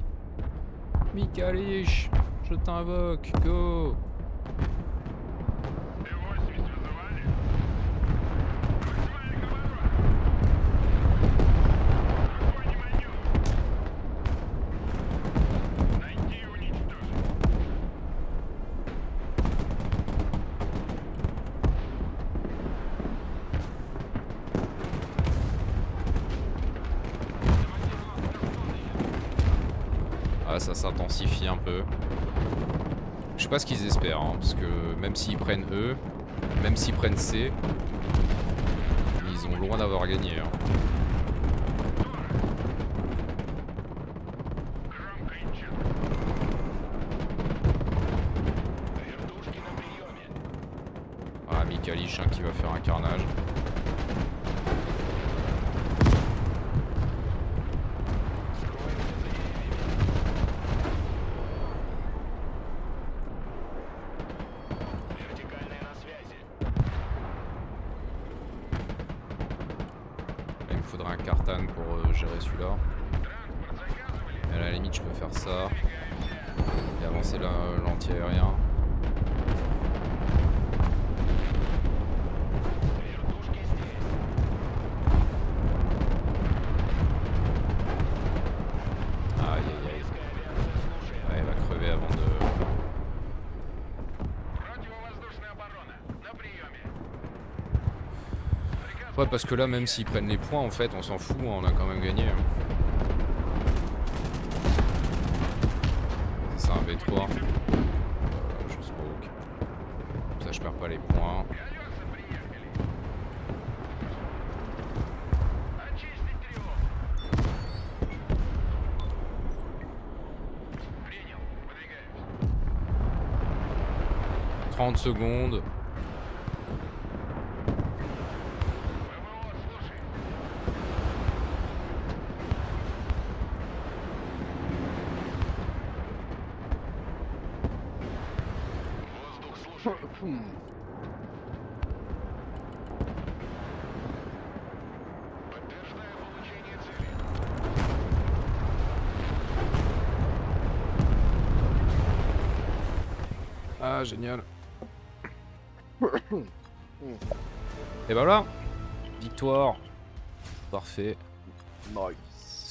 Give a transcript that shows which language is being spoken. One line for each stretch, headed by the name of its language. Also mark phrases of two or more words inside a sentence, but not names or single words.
French: Mikalish, je t'invoque, go.
Russian: Т-80 вызывали? Максимальный поворот. Какой не маневр. Найти и уничтожить.
French: Ah, ça s'intensifie un peu. Je sais pas ce qu'ils espèrent, hein, parce que même s'ils prennent E, même s'ils prennent C, ils ont loin d'avoir gagné. Hein.
Russian: Громко и четко. Вертушки на приеме.
French: Ah, Mikalich qui va faire un carnage.
Russian: Вертикальная на связи.
French: Là, il me faudrait un Cartan pour gérer celui-là.
Russian: Транспорт заказывали?
French: Et à la limite, je peux faire ça.
Russian: Двигаемся.
French: Et avancer l'anti-aérien.
Russian: Вертушки здесь.
French: Aïe aïe aïe.
Russian: Близкая авиация слушает.
French: Ouais, il va crever avant de...
Russian: Противовоздушная оборона. На приеме. Приказ
French: Ouais, parce que là, même s'ils prennent les points, en fait, on s'en fout, hein, on a quand même gagné. C'est un V3. Je smoke. Comme ça, je perds pas les points.
Russian: Колеса приехали. Очистить тревогу. Принял. Выдвигаемся.
French: 30 secondes.
Russian: ВВО слушает. Воздух слушает. Подтверждаю получение цели.
French: Ah, génial. Et bah voilà. Victoire. Parfait. Nice.